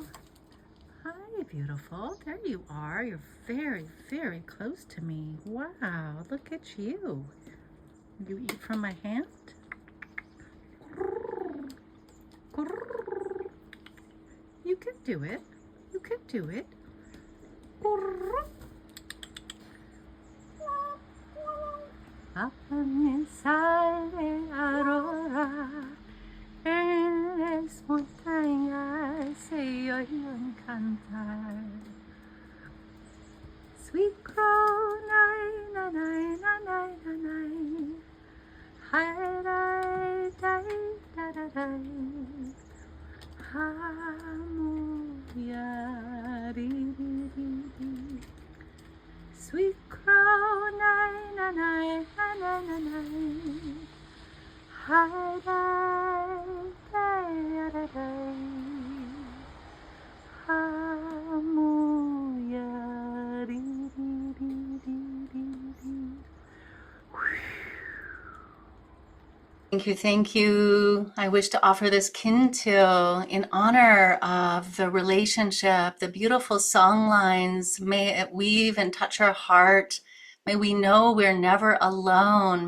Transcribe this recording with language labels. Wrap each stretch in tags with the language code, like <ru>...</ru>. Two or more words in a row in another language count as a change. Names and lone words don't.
<en>Hi, beautiful. There you are. You're very, very close to me. Wow, look at you. You eat from my hand? You can do it. You can do it.</en> <es>Sale aurora, en las montañas se oyen cantar.</es> <en>Sweet crow, nai, na, nai, na, nai, na, nai. Hi, dai, dai, da, da, dai. Hallelujah, ri, ri, ri, ri. Sweet crow, nai, na, nai, na, na, na, nai. Hi, dai, dai, da, dai. Hallelujah, ri, ri, ri, ri, ri, ri. Thank you. I wish to offer this kintu in honor of the relationship, the beautiful song lines. May it weave and touch our heart. May we know we're never alone.</en>